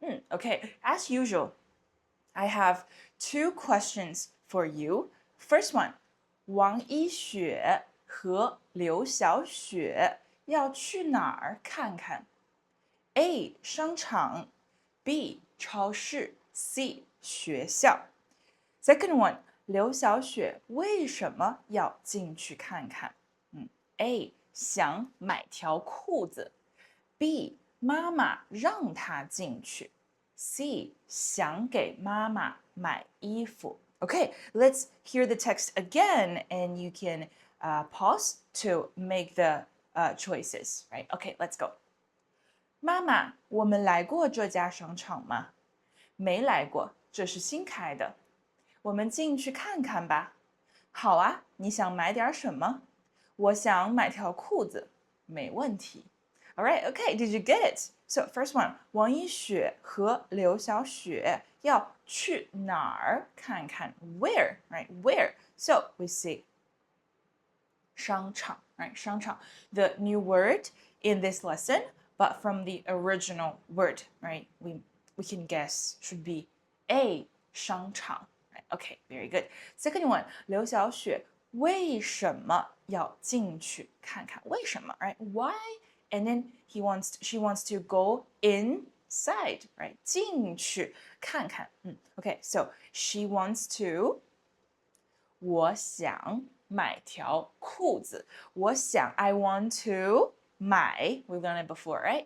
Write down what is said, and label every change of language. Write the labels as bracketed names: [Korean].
[English] Okay, as usual, I have two questions for you. First one, [Chinese] 王一雪和刘小雪要去哪儿看看 ？A. 商场 B. 超市 C. 学校 [English] Second one, [Chinese] 刘小雪为什么要进去看看？A. 想买条裤子 B. 妈妈让她进去 C. 想给妈妈买衣服 [English] Okay, let's hear the text again and you can pause to make the choices, right? Okay, let's go. [Chinese] 妈妈，我们来过这家商场吗？没来过，这是新开的。我们进去看看吧。好啊，你想买点什么？我想买条裤子，没问题。 [English] All right, okay, did you get it? So first one, [Chinese] 王一雪和刘小雪要去哪儿看看 ？ [English] Where, right? Where? So we see 商场 right? 商场 the new word in this lesson, but from the original word, right? We can guess should be a 商场 right? Okay, very good. [Chinese] Second one, 刘小雪为什么要进去看看？ [English] 为什么 right? Why? And then she wants to go inside, right? [Chinese] 进去看看。 [English] Okay, so she wants to [Chinese] 我想买条裤子。 [English] 我想 I want to 买 we learned it before, right?